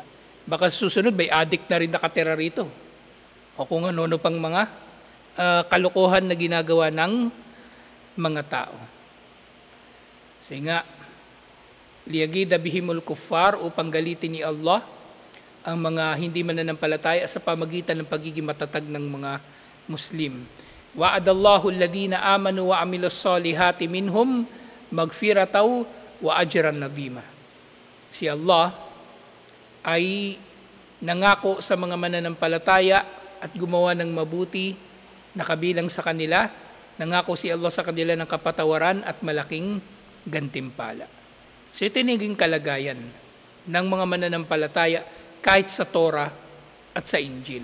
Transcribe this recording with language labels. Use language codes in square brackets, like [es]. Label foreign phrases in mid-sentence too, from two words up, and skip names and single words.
[tl] Baka susunod, may addict na rin nakatira rito. O kung ano pang mga kalokohan na ginagawa ng mga tao. Kasi nga, [ar] ليغيظ بهم الكفار [tl] upang galitin ni Allah ang mga hindi mananampalataya sa pamagitan ng pagiging matatag ng mga Muslim. [ar] وعد الله الذين آمنوا وعملوا الصالحات منهم مغفرة وأجرا عظيما. [tl] Si Allah ay nangako sa mga mananampalataya at gumawa ng mabuti na kabilang sa kanila. Nangako si Allah sa kanila ng kapatawaran at malaking gantimpala. So ito yung naging kalagayan ng mga mananampalataya kahit sa Torah at sa Injil.